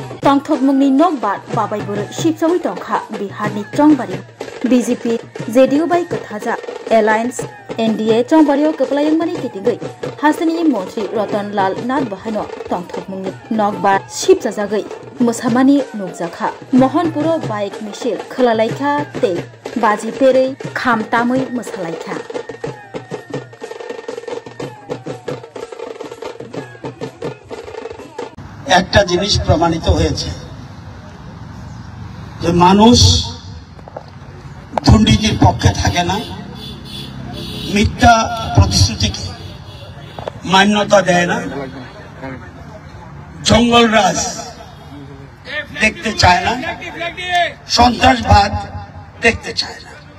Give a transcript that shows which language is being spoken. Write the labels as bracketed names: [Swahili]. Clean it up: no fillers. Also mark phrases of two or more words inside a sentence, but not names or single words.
[Kok Borok] तंथकमुंगनी नकबार बाबाई बुर शिबसावै तंखा बिहारनि चंबारि बीजेपी जेडीयू बाय कथाजा एलायंस एनडीए चंबारियाव कपलायंमानि कितिगै हासनी मंत्री रतनलाल नाथ बाहानो तंथकमुंगनि नकबार शिबजाजागै मोसामानि नुकजाखा मोहनपुर बाइक मिছিল खोलालायखा ते बाजी पेरै खाम तामै मोसालायखा [Bangla] একটা জিনিস প্রমাণিত হয়েছে যে মানুষ দুর্নীতির পক্ষে থাকে না, মিথ্যা প্রতিশ্রুতিকে মান্যতা দেয় না, জঙ্গলরাজ দেখতে চায় না, সন্ত্রাসবাদ দেখতে চায় না